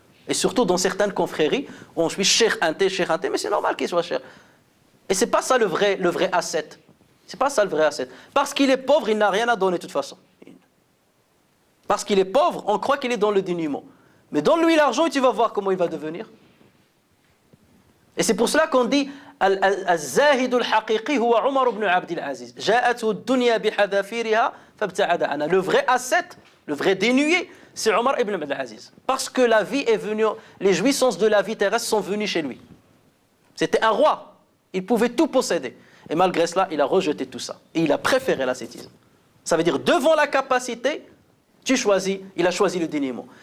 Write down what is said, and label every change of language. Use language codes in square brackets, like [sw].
[fr] Et surtout dans certaines confréries, où on suit Cheikh Inté, mais c'est normal qu'il soit Cheikh. Et c'est pas ça le vrai asset. C'est pas ça le vrai asset. Parce qu'il est pauvre, il n'a rien à donner de toute façon. Parce qu'il est pauvre, on croit qu'il est dans le dénuement. Mais donne-lui l'argent et tu vas voir comment il va devenir. Et c'est pour cela qu'on dit [ar] الزاهد الحقيقي هو عمر بن عبد العزيز جاءته الدنيا بحذافيرها فابتعد عنها. [fr] Le vrai asset, le vrai dénué, c'est Omar ibn Abd al-Aziz. Parce que la vie est venue, les jouissances de la vie terrestre sont venues chez lui. C'était un roi, il pouvait tout posséder. Et malgré cela, il a rejeté tout ça. Et il a préféré l'ascétisme. Ça veut dire, devant la capacité, il a choisi le dénuement.